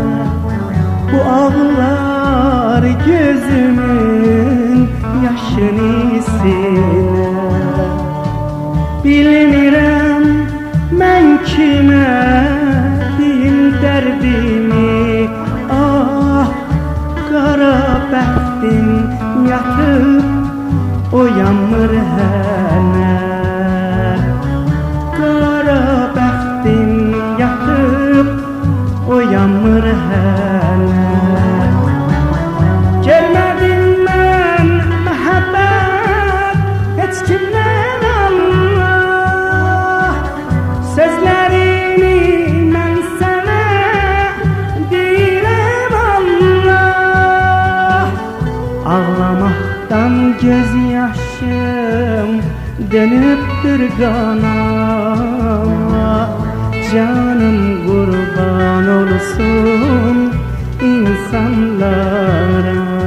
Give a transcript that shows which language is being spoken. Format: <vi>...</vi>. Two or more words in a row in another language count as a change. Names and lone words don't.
<az>Bu ağlar gözümün yaşını siler. Bilmirəm mən kimə deyim dərdimi. Ah, qara bəxtim yatıb oyanmır hələ. Qara bəxtim yatıb oyanmır hələ. Görmədim mən məhəbbət heç kimdən Allah. Sözlərimi mən sənə deyirəm Allah.</az> <tr>Ağlamaktan göz yaşım dönüptür kana. Canım kurban olsun insanlara.</tr>